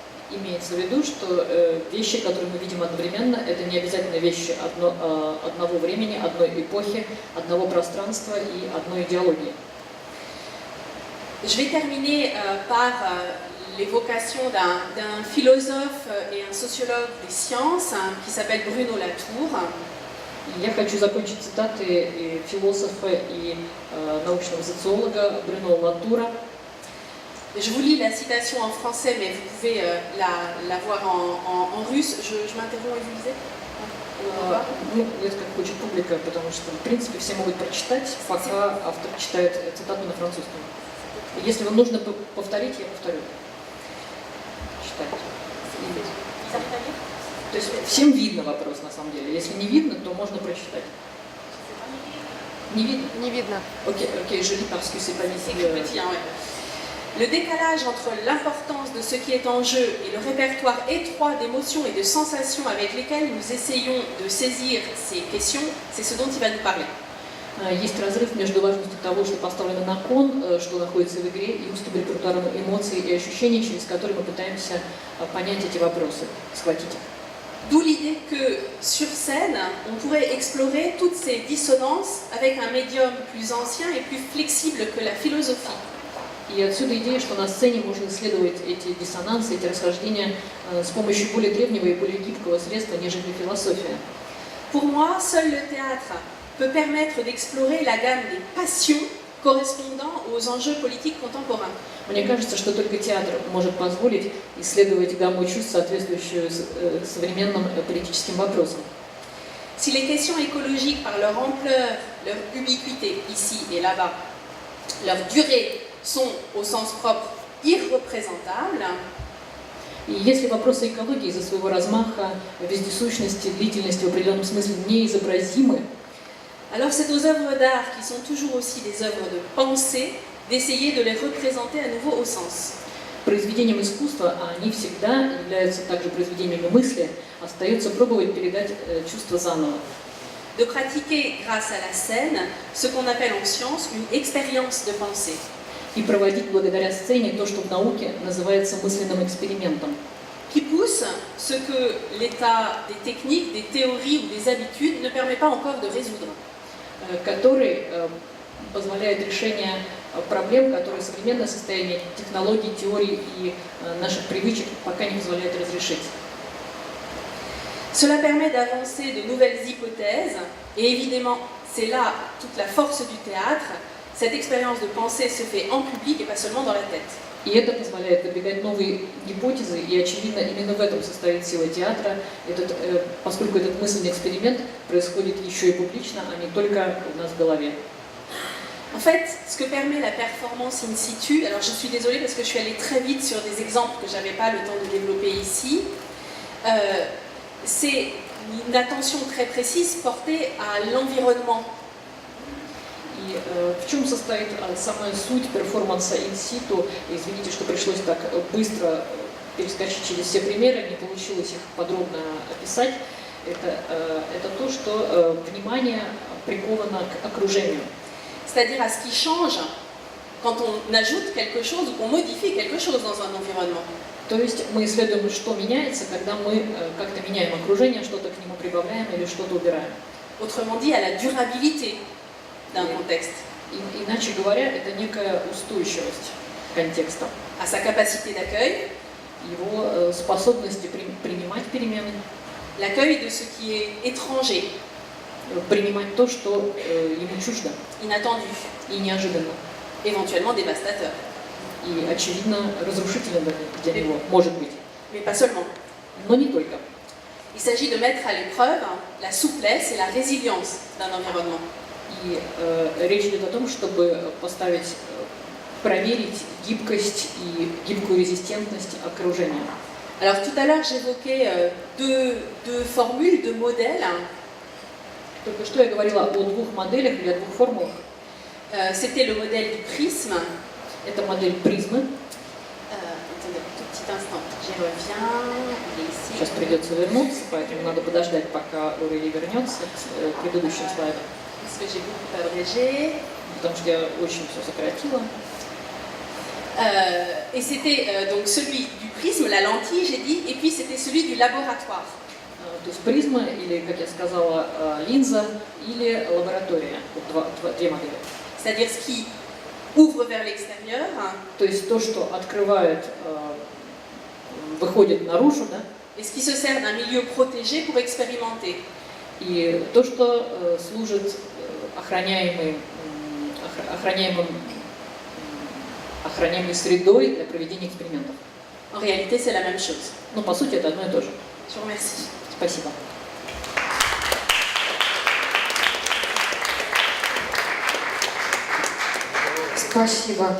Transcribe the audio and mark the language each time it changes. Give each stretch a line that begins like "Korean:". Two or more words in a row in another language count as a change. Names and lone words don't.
Russian: имеется в виду, что вещи, которые мы видим одновременно, это не обязательно вещи одного времени, одной эпохи, одного пространства и одной идеологии.
French: Je vais terminer par l'évocation d'un philosophe et un sociologue des sciences qui s'appelle Bruno Latour.
Russian: Я хочу закончить цитаты философа и научного социолога Брюно Латура.
French: Je vous lis la citation en français, mais vous pouvez la voir en russe. Je m'interromps et vous lisez.
Russian: Ну, это как хочет публика, потому что, в принципе, все могут прочитать, пока автор читает цитату на французском. Если вам нужно повторить, я повторю. Читайте. То есть всем видно вопрос, на самом деле. Если не видно, то можно прочитать. Не видно? Не видно. Окей,
French: je lis parce que c'est pas visible. Le décalage entre l'importance de ce qui est en jeu et le répertoire étroit d'émotions et de sensations avec lesquelles nous essayons de saisir ces questions, c'est ce dont il va nous parler.
Russian: Есть разрыв между важностью того, что поставлено на кон, что находится в игре, и узким репертуаром эмоций и ощущений, через которые мы пытаемся понять эти вопросы, схватить их.
French: D'où l'idée que sur scène, on pourrait explorer toutes ces dissonances avec un médium plus ancien et plus flexible que la philosophie.
Russian: И отсюда идея, что на сцене можно исследовать эти диссонансы, эти расхождения с помощью более древнего и более гибкого средства, нежели философия.
French: Pour moi, seul le théâtre peut permettre d'explorer la gamme des passions correspondant aux enjeux politiques contemporains.
Russian: Мне кажется, что только театр может позволить исследовать гамму чувств, соответствующую современным политическим вопросам.
French: Si les questions écologiques, par leur ampleur, leur ubiquité ici et là-bas, leur durée, sont au sens propre irreprésentables,
Russian: и если вопросы экологии из-за своего размаха, вездесущности, длительности в определенном смысле неизобразимы,
French: alors c'est aux œuvres d'art, qui sont toujours aussi des œuvres de pensée, d'essayer de les représenter à nouveau au sens.
Russian: Произведением искусства, а они всегда являются также произведениями мысли, остается пробовать передать чувства заново.
French: De pratiquer grâce à la scène ce qu'on appelle en science une expérience de pensée.
Russian: И проводить благодаря сцене то, что в науке называется мысленным экспериментом.
French: Qui pousse ce que l'état des techniques, des théories ou des habitudes ne permet pas encore de résoudre.
Russian: Который позволяет решение проблем, которые современное состояние технологий, теорий и наших привычек пока не позволяет разрешить.
French: Cela permet d'avancer de nouvelles hypothèses et évidemment, c'est là toute la force du théâtre. Cette expérience de pensée se fait en public et pas seulement dans la tête.
Russian: И это позволяет выдвигать новые гипотезы, и, очевидно, именно в этом состоит сила театра, поскольку этот мысленный эксперимент происходит еще и публично, а не только у нас в голове.
French: En fait, ce que permet la performance
Latin: in situ,
French: alors je suis désolée parce que je suis allée très vite sur des exemples que je n'avais pas le temps de développer ici, c'est une attention très précise portée à l'environnement.
Russian: И в чем состоит самая суть перформанса
Latin: in-situ?
Russian: Извините, что пришлось так быстро перескочить через все примеры, не получилось их подробно описать. Это то, что внимание приковано к окружению.
French: C'est-à-dire à ce qui change quand on ajoute quelque chose ou qu'on modifie quelque chose dans un environnement.
Russian: То есть мы исследуем, что меняется, когда мы как-то меняем окружение, что-то к нему прибавляем или что-то убираем.
French: Autrement dit, à la durabilité d'un contexte.
Russian: Иначе говоря, это некая устойчивость контекста.
French: À sa capacité d'accueil.
Russian: Его способности принимать перемены.
French: L'accueil de ce qui est étranger.
Russian: Принимать то, что ему чуждо.
French: Inattendu.
Russian: И неожиданно.
French: Éventuellement dévastateur.
Russian: И, очевидно, разрушительно для него, может быть.
French: Mais pas seulement.
Russian: Но не только.
French: Il s'agit de mettre à l'épreuve la souplesse et la résilience d'un environnement.
Russian: И речь идет о том, чтобы проверить гибкость и гибкую резистентность окружения.
French: Alors tout à l'heure j'évoquais deux formules, deux modèles.
Russian: Только что я говорила о двух моделях или о двух формулах.
French: C'était le modèle du prisme.
Russian: Это модель призмы.
French: Attendez un tout petit instant, j'y reviens.
Russian: Сейчас придется вернуться, поэтому надо подождать, пока Аурелия вернется к предыдущим слайдам.
French: Parce que j'ai beaucoup abrégé.
Russian: Потому что я очень все сократила.
French: Et c'était donc celui du prisme, la lentille, j'ai dit, et puis c'était celui du laboratoire.
Russian: То есть призма, или, как я сказала, линза, или лаборатория. Вот две модели.
French: C'est-à-dire ce qui ouvre vers l'extérieur.
Russian: То есть то, что открывает, выходит наружу, да?
French: Et ce qui se sert d'un milieu protégé pour expérimenter.
Russian: И то, что служит охраняемой средой для проведения экспериментов.
French: En réalité, c'est la même chose.
Russian: Но по сути это одно и то же.
French: Je vous remercie.
Russian: Спасибо. Спасибо.